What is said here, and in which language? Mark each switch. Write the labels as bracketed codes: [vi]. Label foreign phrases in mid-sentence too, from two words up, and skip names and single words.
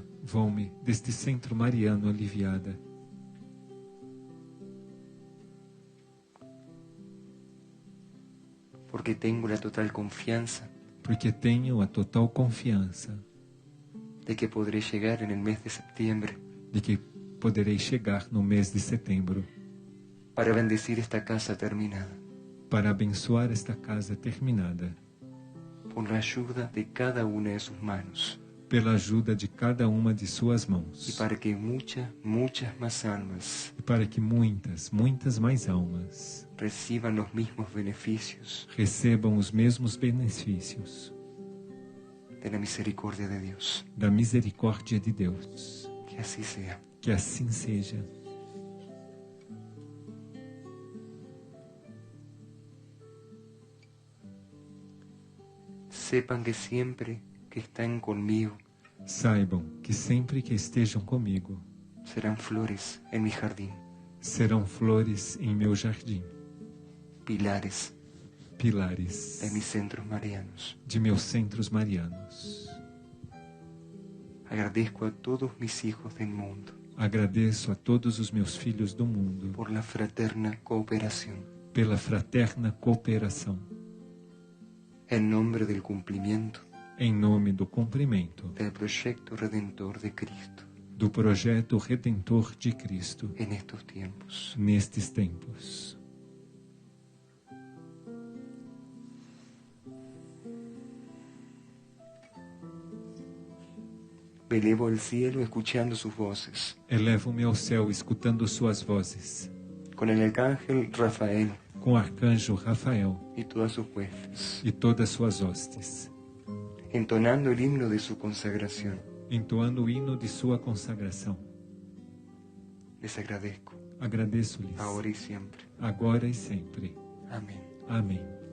[pt] Vão-me deste centro mariano aliviada, [es] porque tengo la total confianza [pt] porque tenho a total confiança [es] de que podré llegar en el mes de septiembre [pt] de que poderei chegar no mês de setembro [es] para bendecir esta casa terminada, [pt] para abençoar esta casa terminada, [es] por la ayuda de cada una de sus manos, [pt] pela ajuda de cada uma de suas [es] y [pt] mãos, [es] para que muchas más almas [pt] e para que muitas, muitas mais almas [es] reciban los mismos beneficios [pt] recebam os mesmos benefícios [es] de la misericordia de Dios. [pt] da misericórdia de Deus. [es] Que así sea. [pt] Que assim seja. [es] Sepan que siempre que están conmigo [pt] Saibam que sempre que estejam comigo, [es] serán flores en mi jardín, [pt] serão flores em meu jardim, [es] pilares [pt] pilares [es] de mis centros marianos. [pt] de meus centros marianos. [es] Agradezco a todos mis hijos del mundo [pt] Agradeço a todos os meus filhos do mundo [es] por la fraterna cooperación [pt] pela fraterna cooperação, [es] en nombre del cumplimiento [pt] em nome do cumprimento [es] del proyecto redentor de Cristo [pt] do projeto redentor de Cristo [es] en estos tiempos. [pt] nestes tempos. [es] Me elevo al cielo escuchando sus voces, [pt] Elevo-me ao céu escutando suas vozes, [es] con el arcángel Rafael [pt] com o arcanjo Rafael [es] y todas sus huestes, [pt] e todas suas hostes, [es] entonando el himno de su consagración. [pt] entoando o hino de sua consagração. [es] Les agradezco, [pt] Agradeço-lhes, [es] ahora y siempre. [pt] agora e sempre. [es] Amén. [pt] Amém.